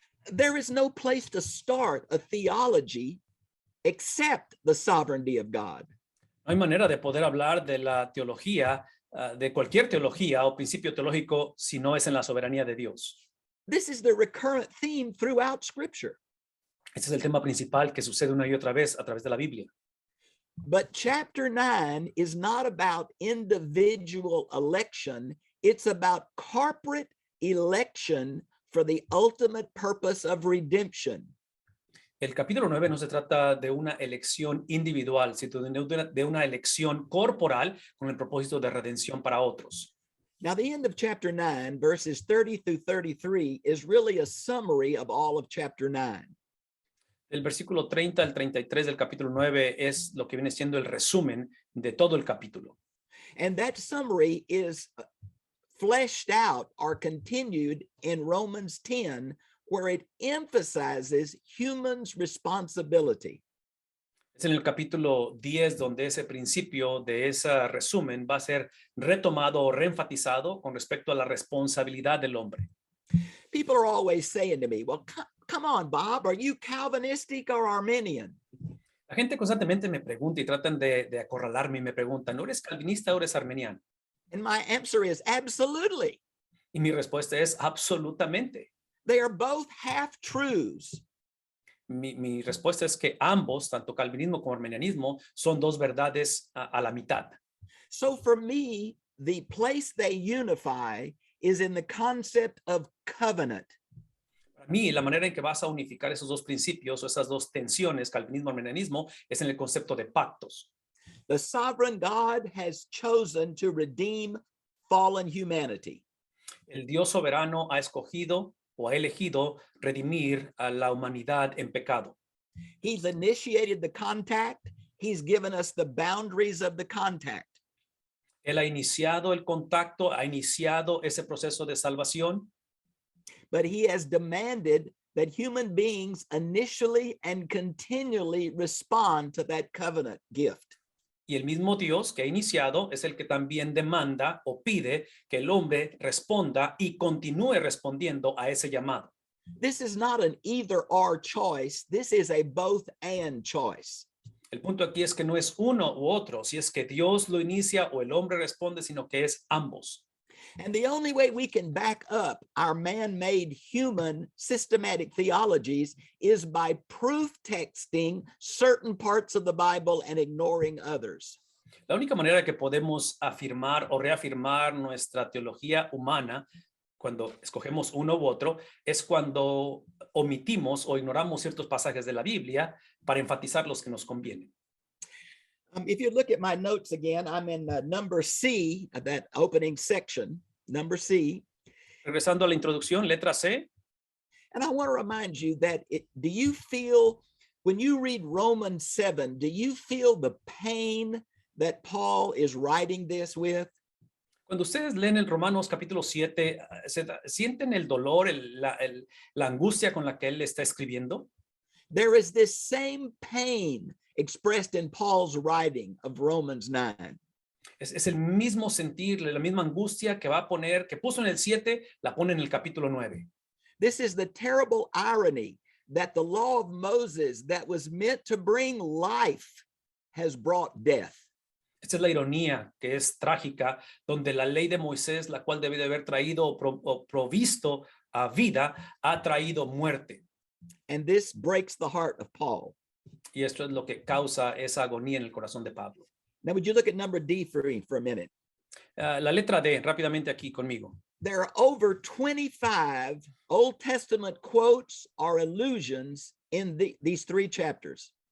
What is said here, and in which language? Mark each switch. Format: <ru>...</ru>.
<en>There is no place to start a theology except the sovereignty of God.</en> <es>No hay manera de poder hablar de la teología, de cualquier teología o principio teológico, si no es en la soberanía de Dios.</es> <en>This is the recurrent theme throughout Scripture.</en> <es>Este es el tema principal que sucede una y otra vez a través de la Biblia.</es> <en>But chapter 9 is not about individual election. It's about corporate election for the ultimate purpose of redemption.</en> <es>El capítulo 9 no se trata de una elección individual, sino de una elección corporal con el propósito de redención para otros.</es> <en>Now, the end of chapter 9, verses 30 through 33, is really a summary of all of chapter 9.</en> <es>El versículo 30 al 33 del capítulo 9 es lo que viene siendo el resumen de todo el capítulo.</es> <en>And that summary is fleshed out or continued in Romans 10, where it emphasizes humans' responsibility.</en> <es>Es en el capítulo 10 donde ese principio de ese resumen va a ser retomado o reenfatizado con respecto a la responsabilidad del hombre.</es> <en>People are always saying to me, well, come on, Bob, are you Calvinistic or Arminian?</en> <es>La gente constantemente me pregunta y tratan de acorralarme y me preguntan, ¿no eres calvinista o eres armeniano?</es> <en>And my answer is absolutely.</en> <es>Y mi respuesta es absolutamente.</es> <en>They are both half-truths.</en> <es>Mi respuesta es que ambos, tanto calvinismo como armenianismo, son dos verdades a la mitad.</es> <en>So for me, the place they unify is in the concept of covenant.</en> <es>Para mí, la manera en que vas a unificar esos dos principios o esas dos tensiones, calvinismo y armenianismo, es en el concepto de pactos.</es> <en>The sovereign God has chosen to redeem fallen humanity.</en> <es>El Dios soberano ha escogido o ha elegido redimir a la humanidad en pecado.</es> <en>He's initiated the contact. He's given us the boundaries of the contact.</en> <es>Él ha iniciado el contacto, ha iniciado ese proceso de salvación.</es> <en>But he has demanded that human beings initially and continually respond to that covenant gift.</en> <es>Y el mismo Dios que ha iniciado es el que también demanda o pide que el hombre responda y continúe respondiendo a ese llamado.</es> <en>This is not an either-or choice. This is a both-and choice.</en> <es>El punto aquí es que no es uno u otro, si es que Dios lo inicia o el hombre responde, sino que es ambos.</es> <en>And the only way we can back up our man-made human systematic theologies is by proof texting certain parts of the Bible and ignoring others.</en> <es>La única manera que podemos afirmar o reafirmar nuestra teología humana cuando escogemos uno u otro es cuando omitimos o ignoramos ciertos pasajes de la Biblia para enfatizar los que nos convienen.</es> <en>If you look at my notes again, I'm in number C, that opening section, number C.</en> <es>Regresando a la introducción, letra C.</es> <en>And I want to remind you that do you feel, when you read Romans 7, do you feel the pain that Paul is writing this with?</en> <es>Cuando ustedes leen el Romanos capítulo 7, ¿sienten el dolor, la angustia con la que él está escribiendo?</es> <en>There is this same pain expressed in Paul's writing of Romans 9.</en> <es>Es el mismo sentir, la misma angustia que va a poner, que puso en el 7, la pone en el capítulo 9.</es> <en>This is the terrible irony that the law of Moses that was meant to bring life has brought death.</en> <es>Esta es la ironía que es trágica, donde la ley de Moisés, la cual debe de haber traído o provisto a vida, ha traído muerte.</es> <en>And this breaks the heart of Paul.</en> <es>Y esto es lo que causa esa agonía en el corazón de Pablo.</es> <en>Now, would you look at number D for a minute?</en> <es>La letra D, rápidamente aquí conmigo.</es> <en>There are over 25 Old Testament quotes or allusions in these three chapters.</en>